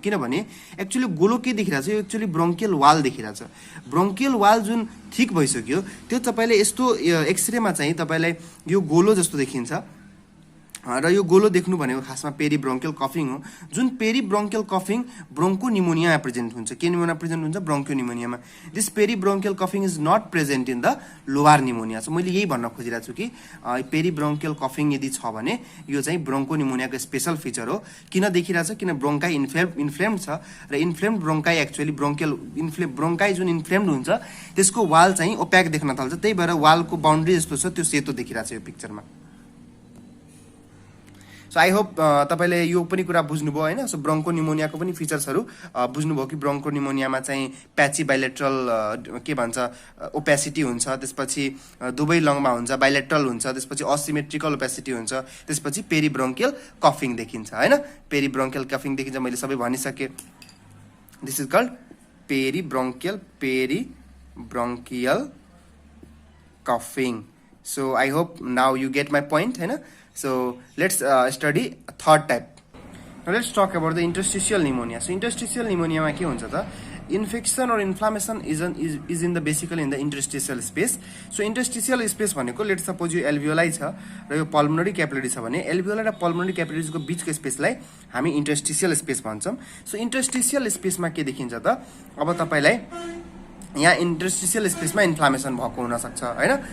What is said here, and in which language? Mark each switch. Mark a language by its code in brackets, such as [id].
[ne] किनभने एक्चुअली गोलो के देखिरहेको छ, यो एक्चुअली ब्रोङ्कियल वाल देखिरहेको छ। ब्रोङ्कियल वाल जुन ठिक भइसक्यो त्यो तपाईँले यस्तो एक्सरेमा चाहिँ तपाईँलाई यो गोलो जस्तो देखिन्छ। र यो गोलो देख्नु भनेको खासमा पेरिब्रोङ्कियल कफिङ हो, जुन पेरिब्रोङ्कियल कफिङ ब्रोङ्को निमोनियामा प्रेजेन्ट हुन्छ। के निमोनिया प्रेजेन्ट हुन्छ, ब्रोङ्को निमोनियामा। [en] This पेरिब्रोङ्कियल कफिङ is not present in the lobar pneumonia. [ne] So मैले यही भन्न खोजिरहेको छु कि पेरिब्रोङ्कियल कफिङ यदि छ भने यो चाहिँ ब्रोङ्को निमोनियाको स्पेसल फिचर हो। किन देखिरहेको छ, किन ब्रोङ्काई इन्फ्लेम्ड छ र इन्फ्लेम्ड ब्रोङ्काई एक्चुअली ब्रोङ्काई जुन इन्फ्लेम्ड हुन्छ त्यसको वाल चाहिँ ओप्याक देख्न थाल्छ। त्यही भएर वालको बााउन्ड्री जस्तो छ त्यो सेतो देखिरहेको छ यो पिक्चरमा। [en] so I hope [ne] तपाईँले यो पनि कुरा बुझ्नुभयो होइन। सो ब्रोङ्को निमोनियाको पनि फिचर्सहरू बुझ्नुभयो कि ब्रोङ्को निमोनियामा चाहिँ प्याची बाइलेट्रल के भन्छ ओपेसिटी हुन्छ, त्यसपछि दुवै लङमा हुन्छ, बाइलेट्रल हुन्छ, त्यसपछि असिमेट्रिकल ओपेसिटी हुन्छ, त्यसपछि पेरिब्रोङ्कियल कफिङ देखिन्छ होइन। पेरिब्रोङ्कियल कफिङ देखिन्छ, मैले सबै भनिसकेँ। [en] This is called peribronchial bronchial coughing. So I hope now you get my point, [ne] है ना? [en] So let's study third type. Now let's talk about the interstitial pneumonia. [ne] So interstitial pneumonia मा के हुन्छ त? [en] Infection or inflammation is in the basically in the interstitial space. [ne] So interstitial space भनेको [en] let's suppose [ne] यो alveoli छ र यो pulmonary capillary छ भने alveoli र pulmonary capillaries को बीचको स्पेसलाई हामी interstitial space भन्छौं. So interstitial space मा के देखिन्छ त? अब तपाईलाई यहाँ interstitial space मा inflammation भएको हुन सक्छ, हैन?